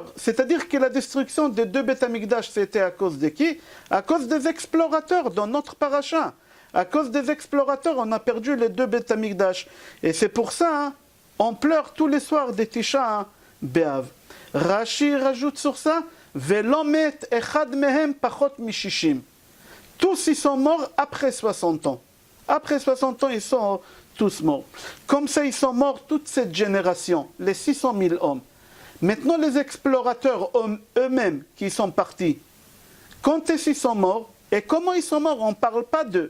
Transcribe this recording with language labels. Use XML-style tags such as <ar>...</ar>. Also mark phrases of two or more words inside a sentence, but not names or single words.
<fr>C'est-à-dire que la destruction des deux Beth Amikdash, c'était à cause de qui? À cause des explorateurs dans notre paracha. À cause des explorateurs, on a perdu les deux Beth Amikdash. Et c'est pour ça, on pleure tous les soirs des Tisha B'Av. Rashi rajoute sur ça,</fr> <he>ולא מת אחד מהם פחות משישים.</he> <fr>Tous ils sont morts après 60 ans. Après 60 ans, ils sont tous morts. Comme ça, ils sont morts toute cette génération, les 600 000 hommes. Maintenant, les explorateurs eux-mêmes qui sont partis, quand est-ce qu'ils sont morts et comment ils sont morts, on ne parle pas d'eux.</fr>